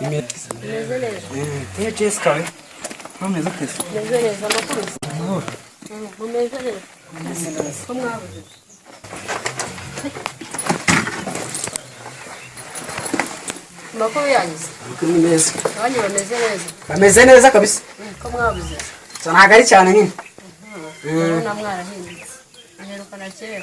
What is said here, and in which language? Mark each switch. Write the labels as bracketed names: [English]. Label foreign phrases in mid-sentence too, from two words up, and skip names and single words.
[Portuguese] Jessica. Vamos aqui. Beleza, makuru. Beleza. Vamos lá. [Kinyarwanda] Makuru yanjye. Makuru neza. Abanye bameze neza. Bameze neza kabisa. Ko mwabuze. Sanagari cyane nyine. Na mwarahindutse. Aherukana kera.